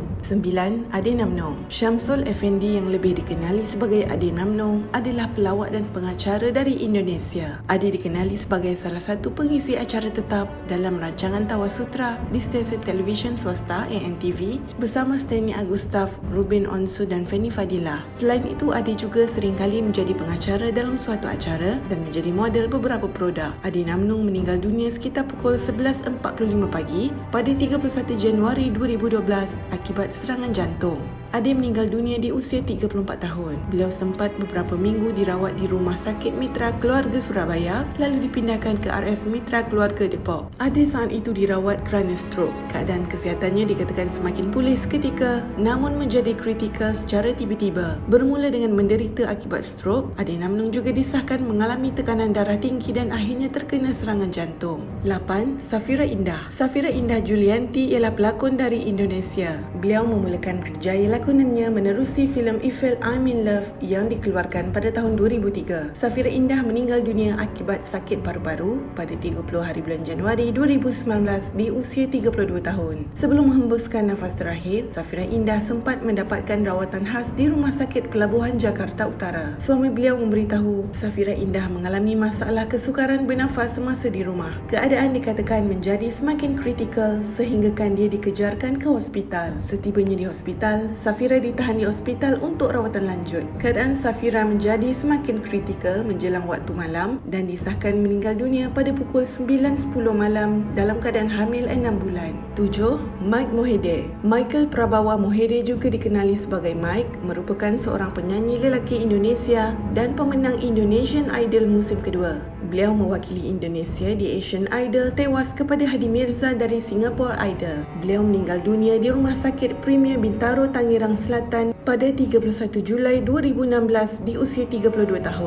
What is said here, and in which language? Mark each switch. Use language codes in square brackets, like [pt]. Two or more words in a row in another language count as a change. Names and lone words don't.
[ms] 9. Ade Namnong. Syamsul Effendi yang lebih dikenali sebagai Ade Namnong adalah pelawak dan pengacara dari Indonesia. Ade dikenali sebagai salah satu pengisi acara tetap dalam rancangan Tawa Sutra di stesen televisyen swasta ANTV bersama Stanley Agustaf, Ruben Onsu dan Fanny Fadilah. Selain itu, Ade juga seringkali menjadi pengacara dalam suatu acara dan menjadi model beberapa produk. Ade Namnong meninggal dunia sekitar pukul 11.45 pagi pada 31 Januari 2012 akibat serangan jantung. Ade meninggal dunia di usia 34 tahun. Beliau sempat beberapa minggu dirawat di Rumah Sakit Mitra Keluarga Surabaya lalu dipindahkan ke RS Mitra Keluarga Depok. Ade saat itu dirawat kerana stroke. Keadaan kesihatannya dikatakan semakin pulih seketika namun menjadi kritikal secara tiba-tiba. Bermula dengan menderita akibat stroke, Ade Namnong juga disahkan mengalami tekanan darah tinggi dan akhirnya terkena serangan jantung. 8. Safira Indah. Safira Indah Julianti ialah pelakon dari Indonesia. Beliau memulakan kerjaya lakonannya menerusi filem Eiffel I'm in Love yang dikeluarkan pada tahun 2003. Safira Indah meninggal dunia akibat sakit paru-paru pada 30 hari bulan Januari 2019 di usia 32 tahun. Sebelum menghembuskan nafas terakhir, Safira Indah sempat mendapatkan rawatan khas di Rumah Sakit Pelabuhan Jakarta Utara. Suami beliau memberitahu Safira Indah mengalami masalah kesukaran bernafas semasa di rumah. Keadaan dikatakan menjadi semakin kritikal sehinggakan dia dikejarkan ke hospital. Setibanya di hospital, Safira ditahan di hospital untuk rawatan lanjut. Keadaan Safira menjadi semakin kritikal menjelang waktu malam dan disahkan meninggal dunia pada pukul 9.10 malam dalam keadaan hamil 6 bulan. 7. Mike Mohede. Michael Prabawa Mohede juga dikenali sebagai Mike, merupakan seorang penyanyi lelaki Indonesia dan pemenang Indonesian Idol musim kedua. Beliau mewakili Indonesia di Asian Idol tewas kepada Hadi Mirza dari Singapore Idol. Beliau meninggal dunia di Rumah Sakit Premier Bintaro, Tangerang Selatan pada 31 Julai 2016 di usia 32 tahun.